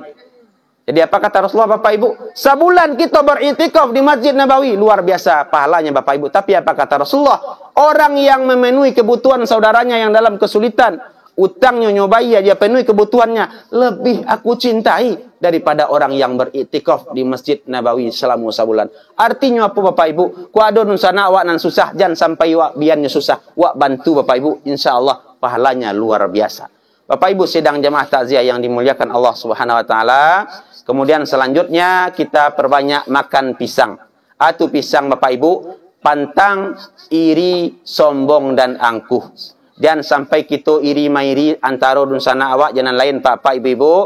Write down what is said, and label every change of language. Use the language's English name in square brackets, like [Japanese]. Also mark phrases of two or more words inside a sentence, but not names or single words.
[Indonesian] Jadi apa kata Rasulullah Bapak Ibu? Sebulan kita beriktikaf di Masjid Nabawi, luar biasa pahalanya Bapak Ibu. Tapi apa kata Rasulullah? Orang yang memenuhi kebutuhan saudaranya yang dalam kesulitan, utangnya nyobai dia penuhi kebutuhannya, lebih aku cintai daripada orang yang beriktikaf di Masjid Nabawi selama sebulan. Artinya apa Bapak Ibu? [Minangkabau] Ku ada nun sana awak nan susah, jangan sampai wak biannya susah. [Indonesian] Wak bantu Bapak Ibu, insyaallah pahalanya luar biasa. Bapak Ibu sedang jemaah takziah yang dimuliakan Allah [Arabic] سبحانه وتعالى. [Indonesian] Kemudian selanjutnya kita perbanyak makan pisang. Atau pisang Bapak Ibu, pantang, iri, sombong dan angkuh. Jangan sampai kita iri mairi antara dun sana awak jangan lain Pak Ibu-ibu.